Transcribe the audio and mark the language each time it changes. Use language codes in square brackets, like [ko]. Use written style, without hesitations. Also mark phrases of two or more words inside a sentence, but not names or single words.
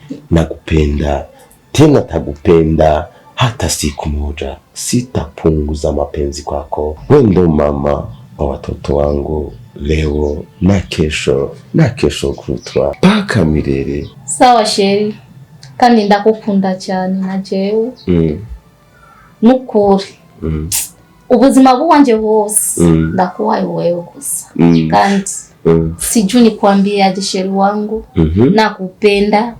[sw] nakupenda tena takupenda hata siku moja sitapunguza mapenzi kwako. Wewe ndo mama wa watoto wangu leo na kesho kutwa paka milele. [rn] Sawa sheri, kandi ndakukunda cyane na jewe. Nukuri. Ubuzima bwanje bwose ndakuwaye wewe gusa. Kandi [sw] sijui nikwambia aje sheri wangu. Nakupenda.